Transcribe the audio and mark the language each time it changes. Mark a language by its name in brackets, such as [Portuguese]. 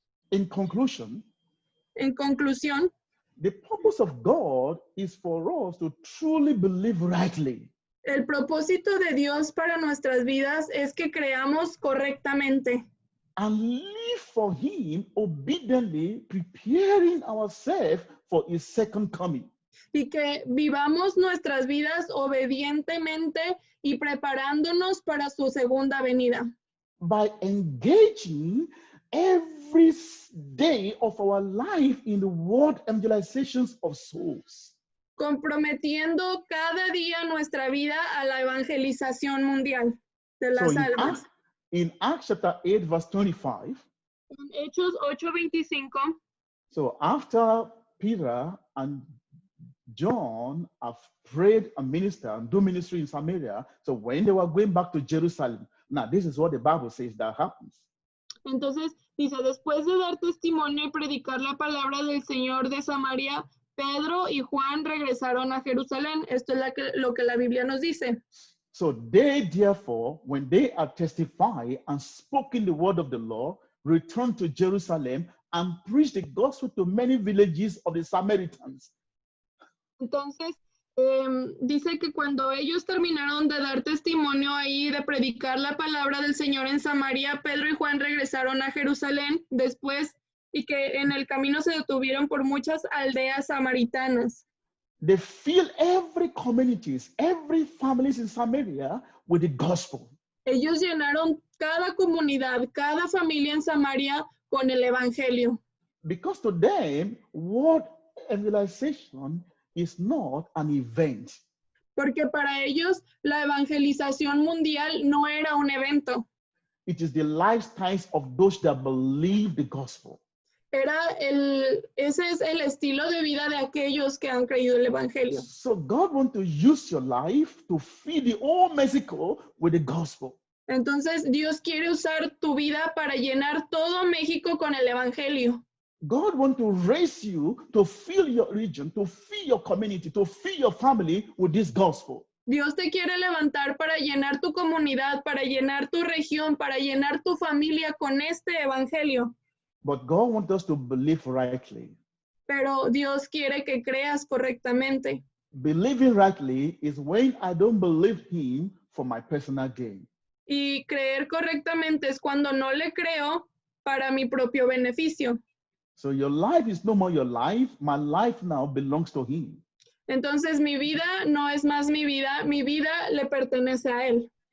[English] In conclusion, [Spanish] En conclusión, [English] the purpose of God is for us to truly believe rightly. [Spanish] el propósito de Dios para nuestras vidas es que creamos correctamente. [English] And live for him obediently, preparing ourselves for his second coming. [Spanish] Y que vivamos nuestras vidas obedientemente y preparándonos para su segunda venida. [English] By engaging every day of our life in the world evangelizations of souls. [Spanish] Comprometiendo cada día nuestra vida a la evangelización mundial de las almas. [English] In Acts chapter 8, verse 25. [Spanish] En Hechos 8:25. [English] So after Peter and John have prayed and ministered and do ministry in Samaria, so when they were going back to Jerusalem, now this is what the Bible says that happens. [Spanish] Entonces dice, después de dar testimonio y predicar la palabra del Señor de Samaria, Pedro y Juan regresaron a Jerusalén. Esto es lo que la Biblia nos dice. [English] So they therefore, when they had testified and spoken the word of the Lord, returned to Jerusalem and preached the gospel to many villages of the Samaritans. [Spanish] Entonces, dice que cuando ellos terminaron de dar testimonio ahí, de predicar la palabra del Señor en Samaria, Pedro y Juan regresaron a Jerusalén después y que en el camino se detuvieron por muchas aldeas samaritanas. [English] They fill every communities, every families in Samaria with the gospel. [Spanish] Ellos llenaron cada comunidad, cada familia en Samaria con el evangelio. [English] Because to them, world evangelization is not an event. [Spanish] Porque para ellos la evangelización mundial no era un evento. [English] It is the lifestyles of those that believe the gospel. [Spanish] Ese es el estilo de vida de aquellos que han creído el evangelio. [English] So God wants to use your life to feed the whole Mexico with the gospel. [Spanish] Entonces Dios quiere usar tu vida para llenar todo México con el evangelio. [English] God wants to raise you to fill your region, to fill your community, to fill your family with this gospel. [Spanish] Dios te quiere levantar para llenar tu comunidad, para llenar tu región, para llenar tu familia con este evangelio. [English] But God wants us to believe rightly. [Spanish] Pero Dios quiere que creas correctamente. [English] Believing rightly is when I don't believe him for my personal gain. [Spanish] Y creer correctamente es cuando no le creo para mi propio beneficio. [English] So your life is no more your life. My life now belongs to him. [Spanish] Entonces mi vida no es más mi vida le pertenece a él.